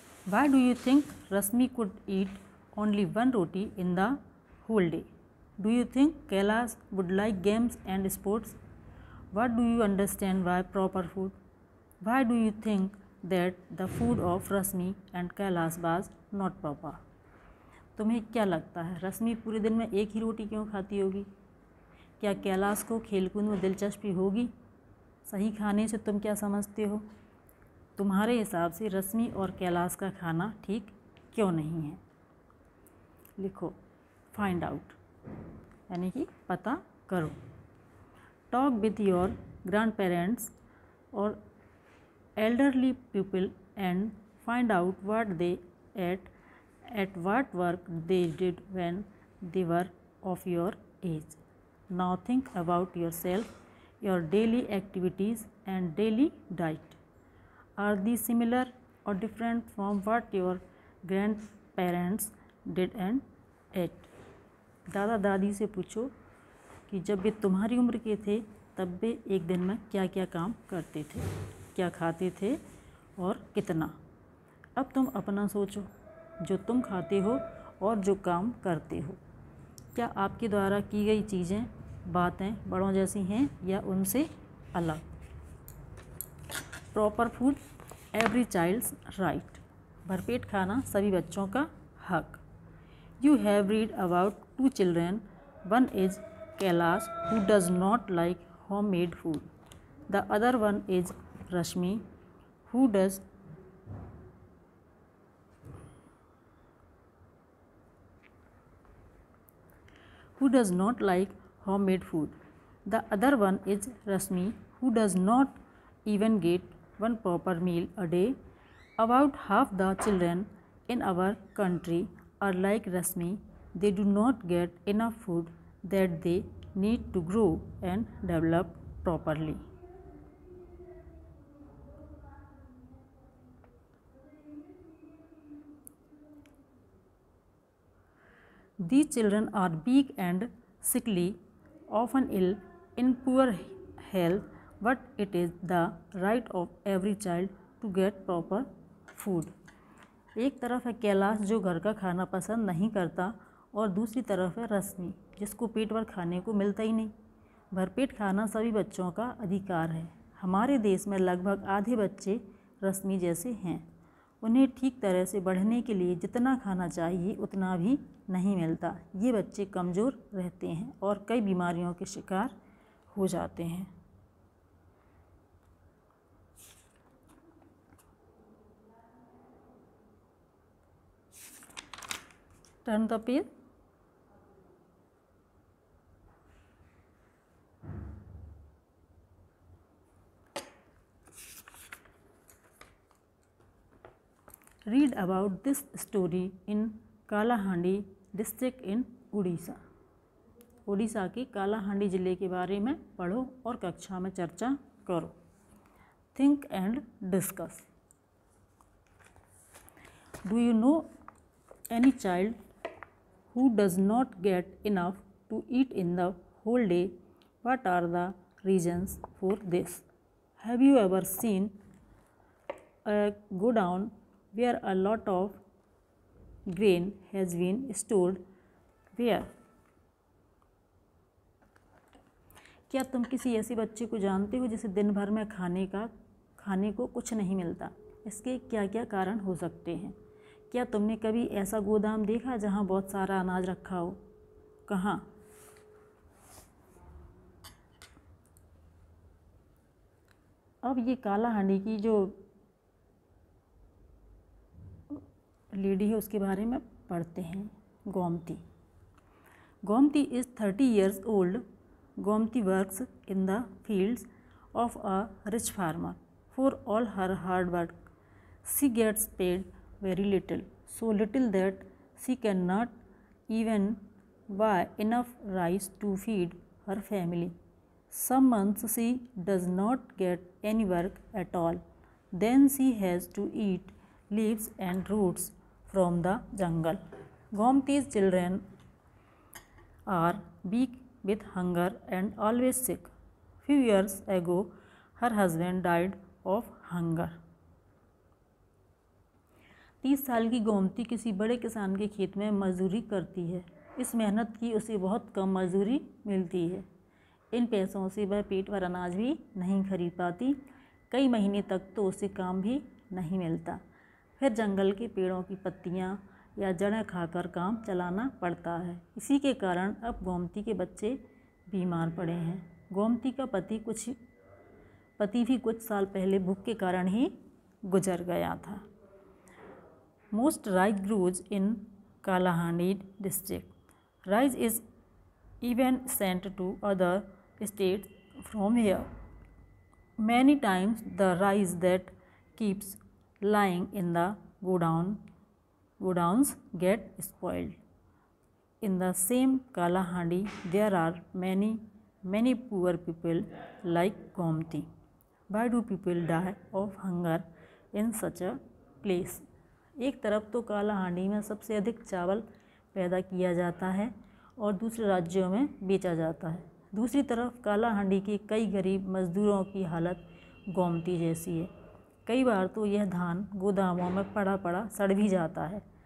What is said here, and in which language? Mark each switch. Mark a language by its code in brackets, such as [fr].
[en] Why do you think Rasmi could eat only one roti in the whole day? Do you think Kailash would like games and sports? What do you understand by proper food? Why do you think that the food of Rasmi and Kailash was not proper? [hi] तुम्हें क्या लगता है रश्मि पूरे दिन में एक ही रोटी क्यों खाती होगी? क्या कैलाश को खेलकूद में दिलचस्पी होगी? सही खाने से तुम क्या समझते हो? तुम्हारे हिसाब से रश्मि और कैलाश का खाना ठीक क्यों नहीं है? लिखो [en] find out [hi] यानी कि पता करो। [en] Talk with your grandparents और elderly people and find out what they at what work they did when they were of your age. Now think about yourself, your daily activities and daily diet. Are these similar or different from what your grandparents did and ate? [hi] दादा दादी से पूछो कि जब वे तुम्हारी उम्र के थे तब वे एक दिन में क्या क्या काम करते थे, क्या खाते थे और कितना। अब तुम अपना सोचो, जो तुम खाते हो और जो काम करते हो, क्या आपके द्वारा की गई चीज़ें, बातें बड़ों जैसी हैं या उनसे अलग। [en] Proper food every child's right. [hi] भरपेट खाना सभी बच्चों का हक। [en] You have read about 2 children. One is Kailash who does not like homemade food. The other one is Rashmi who does not like homemade food. The other one is Rashmi who does not even get one proper meal a day. About half the children in our country are like Rashmi. They do not get enough food that they need to grow and develop properly. These children are weak and sickly, often ill, in poor health, but it is the right of every child to get proper food. [hi] एक तरफ है कैलाश जो घर का खाना पसंद नहीं करता और दूसरी तरफ है रश्मि जिसको पेट भर खाने को मिलता ही नहीं। भरपेट खाना सभी बच्चों का अधिकार है। हमारे देश में लगभग आधे बच्चे रश्मि जैसे हैं। उन्हें ठीक तरह से बढ़ने के लिए जितना खाना चाहिए उतना भी नहीं मिलता। ये बच्चे कमज़ोर रहते हैं और कई बीमारियों के शिकार हो जाते हैं। [en] Turn the page. Read about this story in Kalahandi district in Orissa. [hi] Orissa के कालाहांडी ज़िले के बारे में पढ़ो और कक्षा में चर्चा करो। [en] Think and discuss. Do you know any child who does not get enough to eat in the whole day? What are the reasons for this? Have you ever seen a godown where a lot of grain has been stored? Where? [hi] क्या तुम किसी ऐसे बच्चे को जानते हो जिसे दिन भर में खाने को कुछ नहीं मिलता? इसके क्या क्या कारण हो सकते हैं? क्या तुमने कभी ऐसा गोदाम देखा जहाँ बहुत सारा अनाज रखा हो? कहाँ? अब ये कालाहांडी की जो लेडी है उसके बारे में पढ़ते हैं। Gomti. [en] Gomti is 30 years old. Gomti works in the fields of a rich farmer. For all her hard work, she gets paid very little, so little that she cannot even buy enough rice to feed her family. Some months she does not get any work at all. Then she has to eat leaves and roots from the jungle. Gomti's children are weak with hunger and always sick. Few years ago, her husband died of hunger. [hi] 30 साल की गोमती किसी बड़े किसान के खेत में मजदूरी करती है। इस मेहनत की उसे बहुत कम मजदूरी मिलती है। इन पैसों से वह पेट भर अनाज भी नहीं खरीद पाती। कई महीने तक तो उसे काम भी नहीं मिलता। फिर जंगल के पेड़ों की पत्तियां या जड़ें खाकर काम चलाना पड़ता है। इसी के कारण अब गोमती के बच्चे बीमार पड़े हैं। गोमती का पति भी कुछ साल पहले भूख के कारण ही गुजर गया था। [en] Most rice grows in Kalahandi district. Rice is even sent to other states from here. Many times the rice that keeps lying in the godowns get spoiled. In the same Kalahandi, there are many poor people like Gomti. Why do people die of hunger in such a place? [hi] एक तरफ तो कालाहांडी में सबसे अधिक चावल पैदा किया जाता है और दूसरे राज्यों में बेचा जाता है। दूसरी तरफ कालाहांडी के कई गरीब मजदूरों की हालत गोमती जैसी है। कई बार तो यह धान गोदामों में पड़ा पड़ा सड़ भी जाता है।